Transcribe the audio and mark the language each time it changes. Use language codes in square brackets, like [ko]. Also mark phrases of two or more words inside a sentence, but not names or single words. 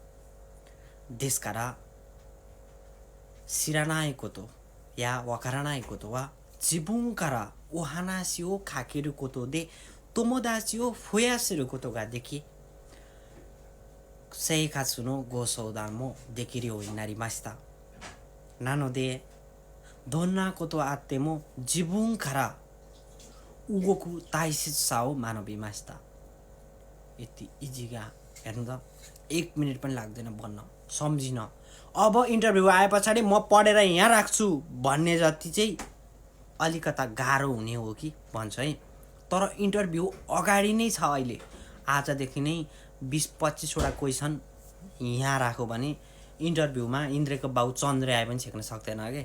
[ja] ですから、知らないことやわからないことは自分からお話をかけることで友達を増やせることができ、生活のご相談もできるようになりました。なので、どんなことあっても自分から動く大切さを学びました。 [ne] यति इजी क्या हेर्नु त, 1 मिनट पनि लाग्दैन भन्न, सम्झिन। अब इन्टरभ्यू आए पछाडि म पढेर यहाँ राख्छु भन्ने जति चाहिँ अलिकता गाह्रो हुने हो कि भन्छ है। तर इन्टरभ्यू अगाडि नै छ अहिले। आजदेखि नै 20-25 वटा क्वेसन यहाँ राख्यो भने इन्टरभ्यूमा इन्द्रको बाउ चन्द्र आए पनि छेक्न सक्दैन के।